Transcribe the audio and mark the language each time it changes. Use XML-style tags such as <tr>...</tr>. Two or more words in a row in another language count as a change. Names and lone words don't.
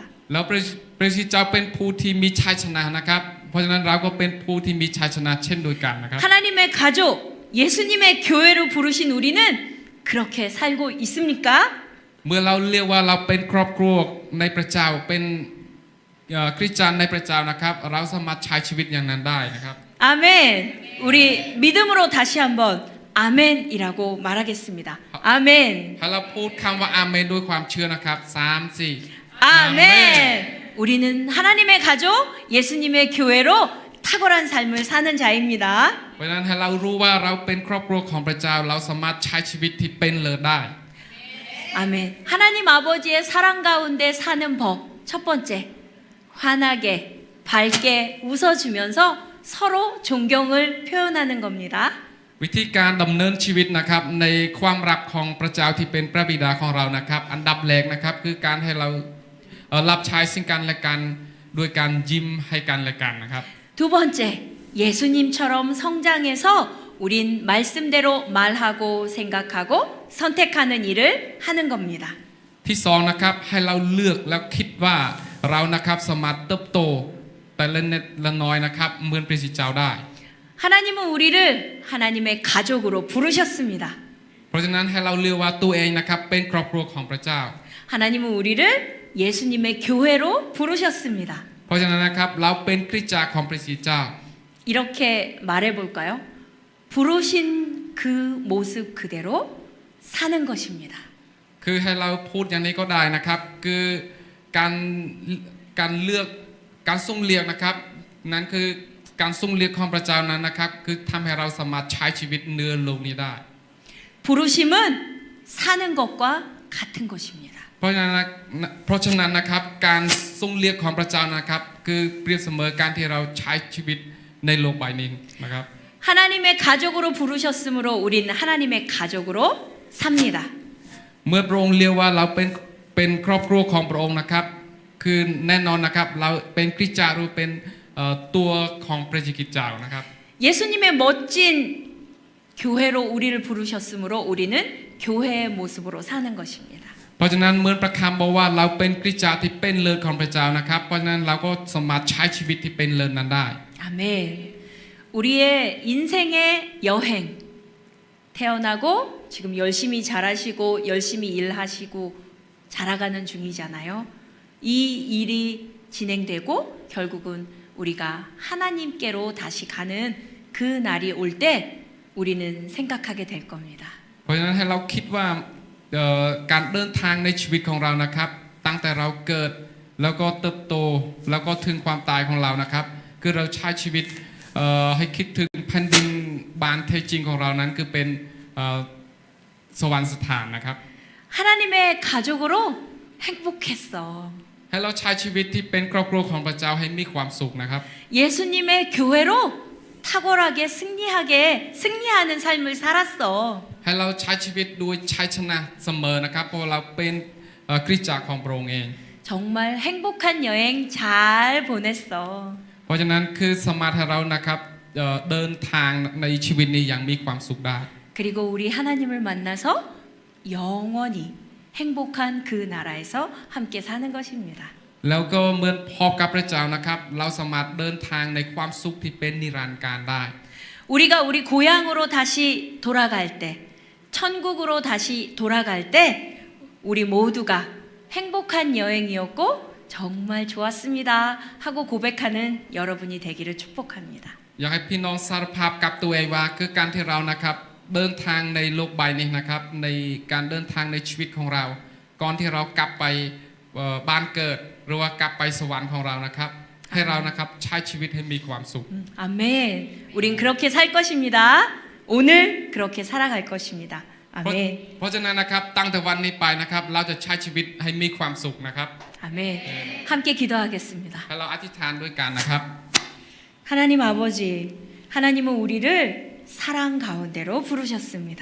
<th>แล้วพระเจ้าเป็นผู้ที่มีชัยชนะนะครับเพราะฉะนั้นเราก็เป็นผู้ที่มีชัยชนะเช่นเดียวกันนะครับ</th> <ko>하나님의 가족, 예수님의 교회로 부르신 우리는 그렇게 살고 있습니까?</ko> <th>เมื่อเราเรียกว่าเราเป็นครอบครัวในพระเจ้าเป็นคริสเตียนในพระเจ้านะครับเราสามารถใช้ชีวิตอย่างนั้นได้นะครับ</th> <ko>아멘. 우리 믿음으로 다시 한번 아멘이라고 말하겠습니다. 아멘.</ko> <th>ถ้าเราพูดคำว่าอาเมนด้วยความเชื่อนะครับ3 4</th> <ko>아멘. 우리는 하나님의 가족, 예수님의 교회로 탁월한 삶을 사는 자입니다.</ko> <th>เพราะฉะนั้นให้เรารู้ว่าเราเป็นครอบครัวของพระเจ้าเราสามารถใช้ชีวิตที่เป็นเลิศได้</th> <ko>아멘. 하나님 아버지의 사랑 가운데 사는 법. 첫 번째, 환하게, 밝게 웃어주면서 서로 존경을 표현하는 겁니다.</ko> <th>วิธีการดำเนินชีวิตนะครับในความรักของพระเจ้าที่เป็นพระบิดาของเรานะครับอันดับแรกนะครับคือการให้เรารับใช้สิ่งกันและกันด้วยการยิ้มให้กันและกันนะครับ</th> <ko>두 번째, 예수님처럼 성장해서 우린 말씀대로 말하고 생각하고 선택하는 일을 하는 겁니다.</ko> <th>ที่สองนะครับให้เราเลือกแล้วคิดว่าเรานะครับสามารถเติบโตแต่ละนิดละน้อยนะครับเหมือนพระเจ้าได้</th> <ko>하나님은 우리를 하나님의 가족으로 부르셨습니다.</ko> <th>เพราะฉะนั้นให้เราเลือกว่าตัวเองนะครับเป็นครอบครัวของพระเจ้า</th> <ko>하나님은 우리를 예수님의 교회로 부르셨습니다.</ko> <th>เพราะฉะนั้นนะครับเราเป็นคริสตจักรของพระเจ้า</th> <ko>이렇게 말해볼까요? 부르신 그 모습 그대로 사는 것입니다.</ko> <th>คือให้เราพูดอย่างนี้ก็ได้นะครับคือการเลือกการทรงเลือกนะครับนั่นคือการทรงเลือกของพระเจ้านั้นนะครับคือทำให้เราสามารถใช้ชีวิตเหนือโลกนี้ได้</th> <ko>부르심은 사는 것과 같은 것입니다.</ko> <th>เพราะฉะนั้นนะครับการทรงเลือกของพระเจ้านะครับคือเปรียบเสมอการที่เราใช้ชีวิตในโลกใบนี้นะครับ</th> <ko>하나님의 가족으로 부르셨으므로 우린 하나님의 가족으로 삽니다.</ko> <th>เมื่อพระองค์เรียกว่าเราเป็นครอบครัวของพระองค์นะครับคือแน่นอนนะครับเราเป็นคริสตจักรหรือเป็นตัวของพระจิตเจ้านะครับ</th> <ko>예수님의 멋진 교회로 우리를 부르셨으므로 우리는 교회의 모습으로 사는 것입니다.</ko> <th>เพราะฉะนั้นเหมือนประคำบอกว่าเราเป็นคริสตจักรที่เป็นเลิศของพระเจ้านะครับเพราะฉะนั้นเราก็สามารถใช้ชีวิตที่เป็นเลิศนั้นได้</th> <ko>아멘. 우리의 인생의 여행 태어나고 지금 열심히 잘하시고 열심히 일하시고 자라가는 중이잖아요. 이 일이 진행되고 결국은 우리가 하나님께로 다시 가는 그 날이 올 때 우리는 생각하게 될 겁니다.</ko> <th>เพราะฉะนั้นให้เราคิดว่าการเดินทางในชีวิตของเรานะครับตั้งแต่เราเกิดแล้วก็เติบโตแล้วก็ถึงความตายของเรานะครับคือเราใช้ชีวิตให้คิดถึงแผ่นดินบ้านแท้จริงของเรานั้นคือเป็นสวรรคสถานนะครับ</th> <ko>하나님의 가족으로 행복했어.</ko> <th>ให้เราใช้ชีวิตที่เป็นครอบครัวของพระเจ้าให้มีความสุขนะครับ</th> <ko>예수님의 교회로 탁월하게 승리하는 삶을 살았어.</ko> <th>ให้เราใช้ชีวิตด้วยชัยชนะเสมอนะครับเพราะเราเป็นคริสตจักรของพระองค์เอง</th> <ko>정말 행복한 여행 잘 보냈어.</ko> <th>เพราะฉะนั้นคือสามารถให้เรานะครับเดินทางในชีวิตนี้อย่างมีความสุขได้</th> <ko>그리고 우리 하나님을 만나서 영원히 행복한 그 나라에서 함께 사는 것입니다.</ko> <th>แล้วก็เหมือนพบกับพระเจ้านะครับเราสามารถเดินทางในความสุขที่เป็นนิรันดร์การได้</th> <ko>우리가 우리 고향으로 다시 돌아갈 때, 천국으로 다시 돌아갈 때 우리 모두가 행복한 여행이었고 정말 좋았습니다 하고 고백하는 여러분이 되기를 축복합니다.</ko> <th>อยากให้พี่น้องสารภาพกับตัวเองว่าคือการที่เรานะครับเดินทางในโลกใบนี้นะครับในการเดินทางในชีวิตของเราก่อนที่เรากลับไปบ้านเกิดหรือว่ากลับไปสวรรค์ของเรานะครับให้เรานะครับใช้ชีวิตให้มีความสุข</th> <ko>아멘. 우린 그렇게 살 것입니다. 오늘 그렇게 살아갈 것입니다.</ko> <th>เพ</th> <ko>아멘.</ko> <th>ราะฉะนั้นนะครับตั้งแต่วันนี้ไปนะครับเราจะใช้ชีวิตให้มีความสุขนะครับ</th> <ko>아멘. 함께 기도하겠습니다.</ko> <th>ให้เราอธิษฐานด้วยกันนะครับ</th> <ko>하나님 아버지, 하나님은 우리를 사랑 가운데로 부르셨습니다.</ko>